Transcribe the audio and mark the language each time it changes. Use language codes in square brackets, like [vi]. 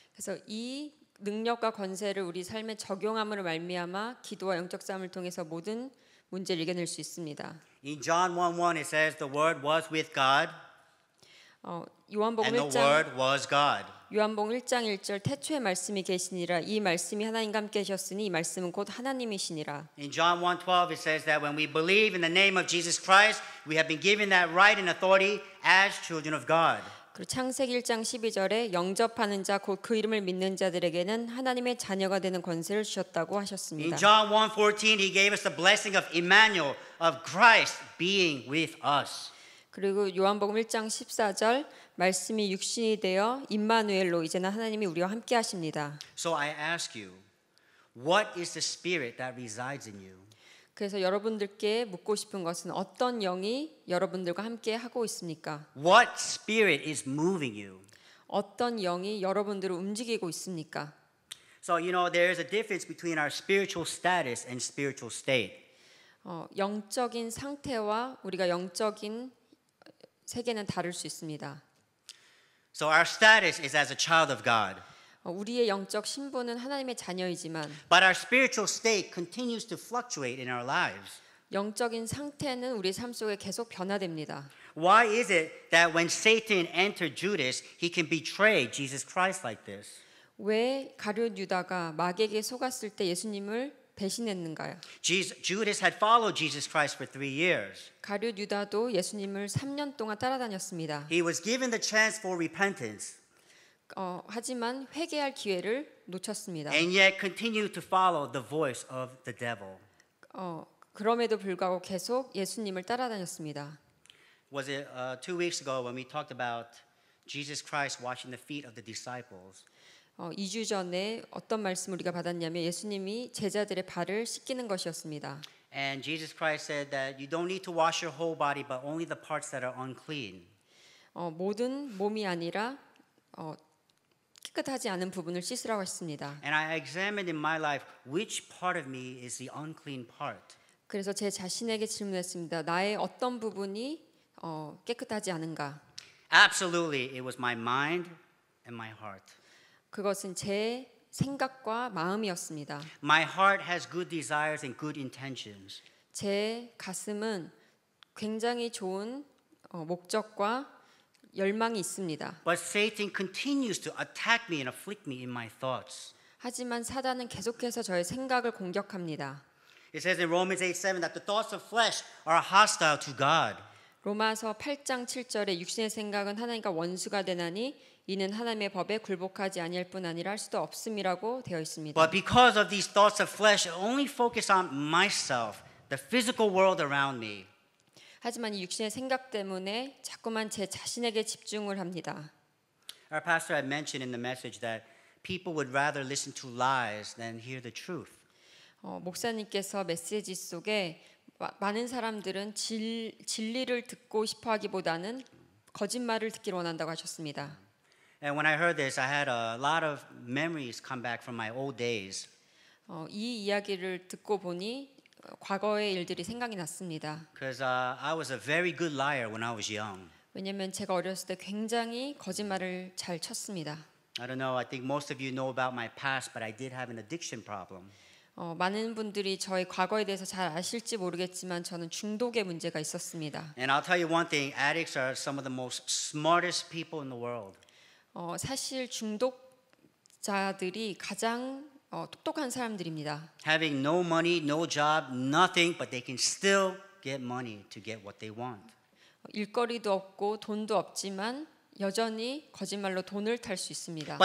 [ko] 그래서 이 능력과 권세를 우리 삶에 적용함으로 말미암아 기도와 영적 싸움을 통해서 모든 문제를 이겨낼 수 있습니다. [en] In John 1:1 it says the word was with God [ko] 요한복음 [en] and the [ko] 1장 [en] word was God. [ko] 요한복음 1장 1절 태초에 말씀이 계시니라 이 말씀이 하나님과 함께 하셨으니 이 말씀은 곧 하나님이시니라. [en] In John 1:12 it says that when we believe in the name of Jesus Christ, we have been given that right and authority as children of God. [ko] 그리고 창세기 1장 12절에 영접하는 자 곧 그 이름을 믿는 자들에게는 하나님의 자녀가 되는 권세를 주셨다고 하셨습니다. [en] In John 1:14 he gave us the blessing of Emmanuel, of Christ being with us. [ko] 그리고 요한복음 1장 14절 말씀이 육신이 되어 임마누엘로 이제는 하나님이 우리와 함께 하십니다. [en] So I ask you, what is the spirit that resides in you? [ko] 그래서 여러분들께 묻고 싶은 것은 어떤 영이 여러분들과 함께 하고 있습니까? [en] What spirit is moving you? [ko] 어떤 영이 여러분들을 움직이고 있습니까? [en] So, there is a difference between our spiritual status and spiritual state. [ko] 영적인 상태와 우리가 영적인 세계는 다를 수 있습니다. [en] So our status is as a child of God. [ko] 우리의 영적 신분은 하나님의 자녀이지만 [en] But our spiritual state continues to fluctuate in our lives. [ko] 영적인 상태는 우리 삶 속에 계속 변화됩니다. [en] Why is it that when Satan entered Judas, he can betray Jesus Christ like this? [ko] 왜 가룟 유다가 마귀에게 속았을 때 예수님을 배신했는가요? [en] Judas had followed Jesus Christ for 3 years. [ko] 가룟 유다도 예수님을 3년 동안 따라다녔습니다. [en] He was given the chance for repentance [ko] 하지만 회개할 기회를 놓쳤습니다. [en] and yet continued to follow the voice of the devil. [ko] 그럼에도 불구하고 계속 예수님을 따라다녔습니다. [en] Was it 2 weeks ago when we talked about Jesus Christ washing the feet of the disciples? [ko] 2주 전에 어떤 말씀을 우리가 받았냐면 예수님이 제자들의 발을 씻기는 것이었습니다. [en] And Jesus Christ said that you don't need to wash your whole body, but only the parts that are unclean. [ko] 모든 몸이 아니라 깨끗하지 않은 부분을 씻으라고 했습니다. [en] And I examined in my life which part of me is the unclean part. [ko] 그래서 제 자신에게 질문했습니다. 나의 어떤 부분이 깨끗하지 않은가? [en] Absolutely, it was my mind and my heart. [ko] 그것은 제 생각과 마음이었습니다. [en] My heart has good desires and good intentions. [ko] 제 가슴은 굉장히 좋은 목적과 열망이 있습니다. [en] But Satan continues to attack me and afflict me in my thoughts. [ko] 하지만 사단은 계속해서 저의 생각을 공격합니다. [en] It says in Romans 8:7 that the thoughts of flesh are hostile to God. [ko] 로마서 8장 7절에 육신의 생각은 하나님과 원수가 되나니 이는 하나님의 법에 굴복하지 아니할 뿐 아니라 할 수도 없음이라고 되어 있습니다. [en] But because of these thoughts of flesh, I only focus on myself, the physical world around me. [ko] 하지만 이 육신의 생각 때문에 자꾸만 제 자신에게 집중을 합니다. [en] Our pastor had mentioned in the message that people would rather listen to lies than hear the truth. [ko] 목사님께서 메시지 속에 많은 사람들은 진리를 듣고 싶어 하기보다는 거짓말을 듣기를 원한다고 하셨습니다. [en] And when I heard this, I had a lot of memories come back from my old days. [ko] 이 이야기를 듣고 보니 과거의 일들이 생각이 났습니다. [en] Because I was a very good liar when I was young. [ko] 왜냐하면 제가 어렸을 때 굉장히 거짓말을 잘 쳤습니다. [en] I don't know, I think most of you know about my past, but I did have an addiction problem. [ko] 많은 분들이 저의 과거에 대해서 잘 아실지 모르겠지만 저는 중독의 문제가 있었습니다. [en] And I'll tell you one thing, addicts are some of the most smartest people in the world. [ko] 사실 중독자들이 가장 똑똑한 사람들입니다. [en] Having no money, no job, nothing, but they can still get money to get what they want. [ko] 일거리도 없고 돈도 없지만 여전히 거짓말로 돈을 탈 수 있습니다.